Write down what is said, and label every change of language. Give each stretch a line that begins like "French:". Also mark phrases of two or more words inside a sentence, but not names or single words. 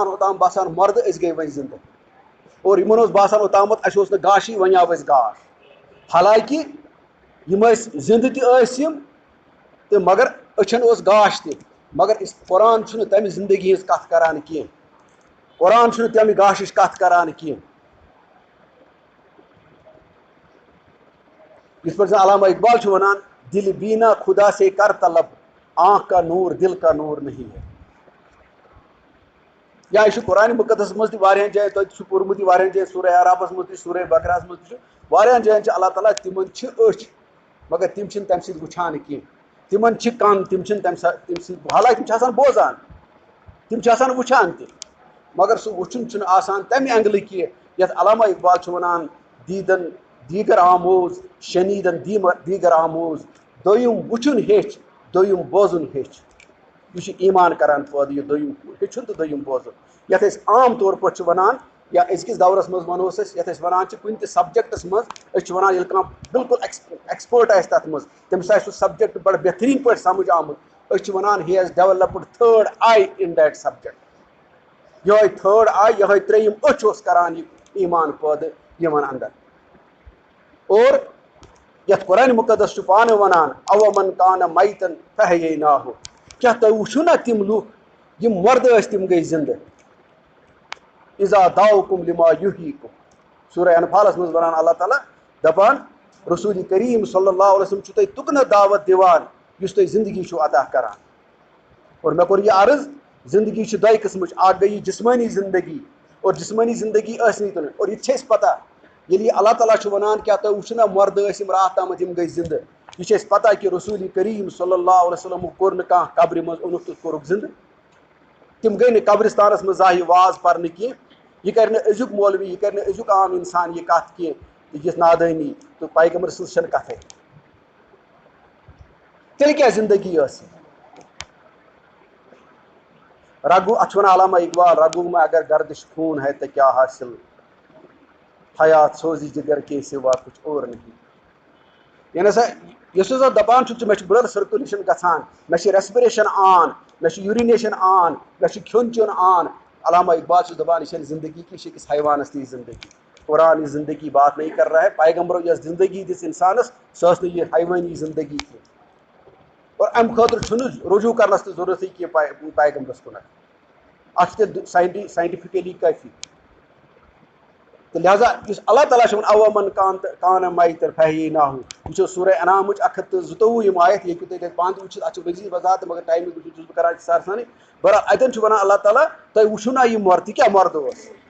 Kashmiri: اوٚتام باسان مردٕ أسۍ گٔے وۄنۍ زندٕ اور یِمن اوس باسان اوٚتامتھ اسہِ اوس نہٕ گاشٕے وۄنۍ آو اسہِ گاش حالانکہِ یِم ٲسۍ زندٕ تہِ ٲسۍ یِم تہٕ مگر أچھن اوس گاش تہِ مگر قرآن چھُنہٕ تمہِ زندگی ہٕنٛز کتھ کران کینٛہہ قرآن چھُنہٕ تمہِ گاشٕچ کتھ کران کینٛہہ یِتھ پٲٹھۍ زن علامہ اقبال چھُ ونان
Urdu: دل بینا خدا سے کر طلب آنکھ کا نور دل کا نور نہیں ہے
Kashmiri: یا یہِ چھُ قرآنِ مُقدس منٛز تہِ واریاہن جاین تۄہہِ تہِ چھُ پوٚرمُت یہِ واریاہن جاین سورہ اعرافس منٛز تہِ سورہ بقرہس منٛز تہِ چھُ واریاہن جاین چھِ اللہ تعالیٰ تِمن چھِ أچھ مگر تِم چھِنہٕ تمہِ سۭتۍ وٕچھان کینٛہہ تمن کن تم تم سب حالانکہ تم آسان بوزان تم آسان وچھان تہ مگر سہ وچھن آسان تمہ اینگلہ کی یتھ علامہ اقبال ونان
Persian: دیدن دیگر آموز شنیدن دیگر آموز
Kashmiri: دویم وچھن ہیچ دویم بوزن ہیچ یہ ایمان کران پٲدٕ یہ دویم ہیچھن تو دویم بوزن یتھ أسۍ عام طور پٲٹھۍ ونان یا أزکِس دورس منٛز ونو أسۍ یتھ أسۍ ونان کُنہِ تہِ سبجیکٹس منٛز أسۍ چھِ ونان ییٚلہِ کانٛہہ بالکل ایکسپٲرٹ آسہِ تتھ منٛز تٔمِس آسہِ سُہ سبجیکٹ بڑٕ بہتریٖن پٲٹھۍ سمجھ آمُت أسۍ چھِ ونان ہی
English: has developed third eye in that subject
Kashmiri: یہے
English: third eye
Kashmiri: یہے ترٛیٚیِم أچھ اوس کران یہِ ایمان پٲدٕ یِمن اندر اور یتھ قرآن مقدس چھُ پانہٕ ونان
Arabic: اومن کانہ میتن فحییناہُ
Kashmiri: کیاہ تُہۍ وٕچھِو نا تِم لُکھ یِم مردٕ ٲسۍ تِم گٔے زندٕ
Arabic: اذا دعوکم لما یحییکم
Kashmiri: سورہ انفالس منٛز ونان اللہ تعالیٰ دپان رسول کریم
Arabic: صلی اللہ علیہ وسلم
Kashmiri: چھُ تۄہہِ تُکنہٕ دعوت دِوان یُس تۄہہِ زندگی چھُو عطا کران اور مےٚ کوٚر یہِ عرض زندگی چھِ دۄیہِ قٕسمٕچ اکھ گٔے یہِ جسمٲنی زندگی اور جسمٲنی زندگی ٲس نہٕ تُلٕنۍ اور یہِ تہِ چھِ اَسہِ پتہ ییٚلہِ یہِ اللہ تعالیٰ چھُ ونان کیٛاہ تُہۍ وٕچھِو نا مردٕ ٲسۍ یِم راتھ تامَتھ یِم گٔے زندٕ یہ چھِ اَسہِ پتہ کہ رسول کریم
Arabic: صلی اللہ علیہ وسلم
Kashmiri: کوٚر نہٕ کانٛہہ قبرِ منٛز اوٚنُکھ تہٕ کوٚرُکھ زندٕ تِم گٔے نہٕ قبرستانس منٛز زانٛہہ یہِ واز پرنہٕ کینٛہہ یہ کرِ نہٕ أزیُک مولوی یہ کرِ نہٕ أزیُک عام انسان یہ کتھ کینٛہہ یِژھ نادٲنی تہٕ پیغمبر سٕنٛز چھنہٕ کتھے تیٚلہِ کیٛاہ زندگی ٲس رگو اتھ ونان علامہ اقبال
Urdu: رگو میں اگر گردش خون ہے تو کیا حاصل حیات سوزی جگر کے سوا کچھ اور نہیں
Kashmiri: یعنی سا یُس ہسا دپان چھُ مےٚ چھُ
English: blood circulation
Kashmiri: گژھان مےٚ چھِ ریسپریشن آن مےٚ چھُ یوٗرِنیشن آن مےٚ چھُ کھیوٚن چیوٚن آن علامہ اقبال چھُ دپان یہ چھنہٕ زندگی کی یہ چھِ حیوانس تھی زندگی قرآن یہ
Urdu: زندگی بات نہیں کر رہا ہے
Kashmiri: پیغمبرو یس زندگی دِژ انسانس سۄ ٲس نہٕ یہِ حیوٲنی زندگی کینٛہہ اور امہِ خٲطرٕ چھُنہٕ رجوع کرنس تہِ ضروٗرتھٕے کینٛہہ پیغمبرس کُن اتھ چھِ تیٚلہِ ساینٹفکلی کٲفی تو لہذا یُس اللہ تعالیٰ چھُ ونان
Arabic: اومن کانہ میتن فحییناہُ
Kashmiri: یہ چھُ سورہ انعامٕچ 1زٕتووُہ یِم آیت یہ ہیٚکِو تُہۍ تتہِ پانہٕ تہِ وٕچھِتھ اتھ چھِ مزیٖد وضاحت مگر ٹایمٕکۍ وجوٗد چھُس بہٕ کران اختصار سانٕے بہرحال اتٮ۪ن چھُ ونان اللہ تعالیٰ تُہۍ وٕچھِو نا یہِ مرد یہِ کیٛاہ مرد اوس